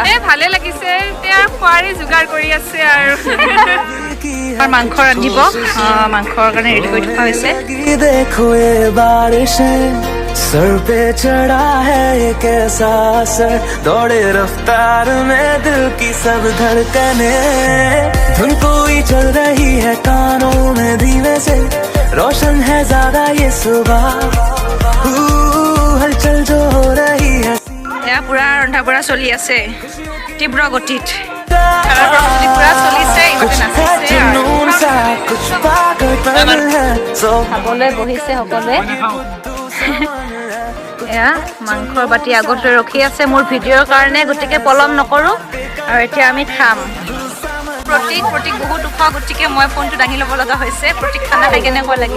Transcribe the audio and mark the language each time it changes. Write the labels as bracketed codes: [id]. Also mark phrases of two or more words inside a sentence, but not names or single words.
[as] ভালে লাগিছে এতিয়া খোৱাৰে যোগাৰ কৰি আছে আৰু মাংস ৰান্ধিব মাংসৰ কাৰণে ৰেডি কৰি থোৱা হৈছে [hi] देखो ये बारिश सर पे चढ़ा है ये कैसा असर दौड़े रफ्तार में दिल की सब धड़कने धुन कोई चल रही है कानों में धीमे से रोशन है ज्यादा ये सुबह हलचल जो हो रही है [as] এয়া পুৰা ৰন্ধা বঢ়া চলি আছে তীব্ৰ গতিত প্ৰস্তুতি পুৰা চলিছে খাবলৈ বহিছে সকলোৱে এয়া মাংসৰ বাটি আগত লৈ ৰখি আছে মোৰ ভিডিঅ'ৰ কাৰণে গতিকে পলম নকৰো আৰু এতিয়া আমি খাম প্ৰতীক বহুত ওখ গতিকে মই ফোনটো দাঙি ল'ব লগা হৈছে প্ৰতীক খানা খাই কেনেকুৱা লাগিল